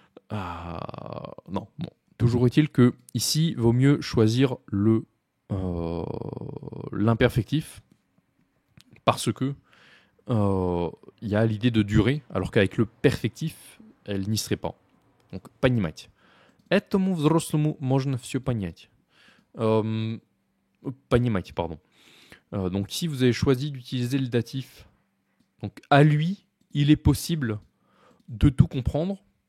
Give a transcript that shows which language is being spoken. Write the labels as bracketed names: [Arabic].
[French] Non, bon. Toujours est-il que ici, vaut mieux choisir l'imperfectif parce que il y a l'idée de durée, alors qu'avec le perfectif, elle n'y serait pas. Donc, понимать. [Russian] Этому взрослому можно все понять. [French] Понимать, pardon. Donc, si vous avez choisi d'utiliser le datif, donc à lui, il est possible de tout comprendre.